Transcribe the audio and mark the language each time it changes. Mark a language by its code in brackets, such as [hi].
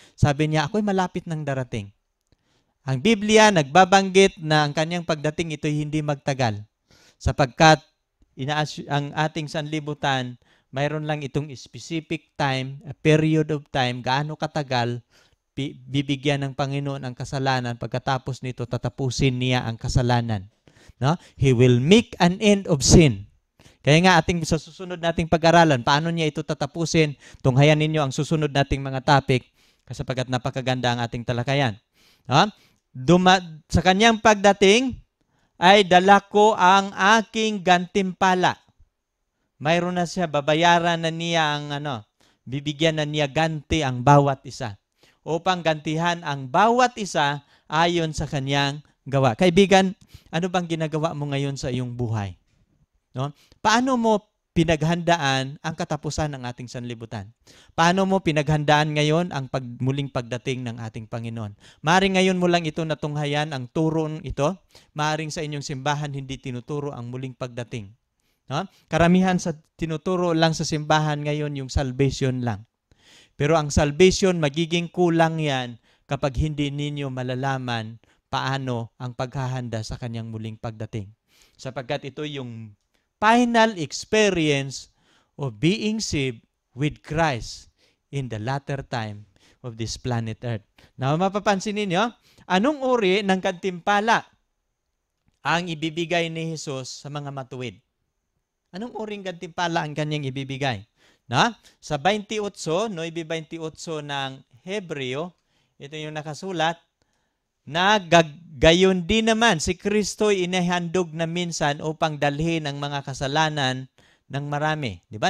[tl] Sabi niya, ako'y malapit ng darating. Ang Biblia nagbabanggit na ang kanyang pagdating ito'y hindi magtagal. Sapagkat ang ating sanlibutan, mayroon lang itong [en] specific time, a period of time, [tl] gaano katagal, bibigyan ng Panginoon ang kasalanan. Pagkatapos nito, tatapusin niya ang kasalanan. No? [en] He will make an end of sin. [tl] Kaya nga sa susunod nating pag-aralan, paano niya ito tatapusin? Tunghayan ninyo ang susunod nating mga topic sapagkat napakaganda ang ating talakayan. No? Sa kanyang pagdating, ay dala ko ang aking gantimpala. Mayroon na siya, babayaran na niya ang bibigyan na niya ganti ang bawat isa. Upang gantihan ang bawat isa ayon sa kanyang gawa. Kaibigan, ano bang ginagawa mo ngayon sa iyong buhay? No? Paano mo pinaghandaan ang katapusan ng ating sanlibutan? Paano mo pinaghandaan ngayon ang muling pagdating ng ating Panginoon? Maaring ngayon mo lang ito natunghayan, ang turo ito. Maaring sa inyong simbahan hindi tinuturo ang muling pagdating. No? Karamihan sa tinuturo lang sa simbahan ngayon yung salvation lang. Pero ang salvation, magiging kulang yan kapag hindi ninyo malalaman paano ang paghahanda sa kanyang muling pagdating. Sapagkat ito yung [en] final experience of being saved with Christ in the latter time of this planet Earth. [tl] Now, mapapansin ninyo, anong uri ng gantimpala ang ibibigay ni Jesus sa mga matuwid? Anong uring gantimpala ang kanyang ibibigay? Na? Sa 28, 9:28 ng Hebreo, ito yung nakasulat, na gayon din naman si Kristo'y inihandog na minsan upang dalhin ang mga kasalanan ng marami. Di ba?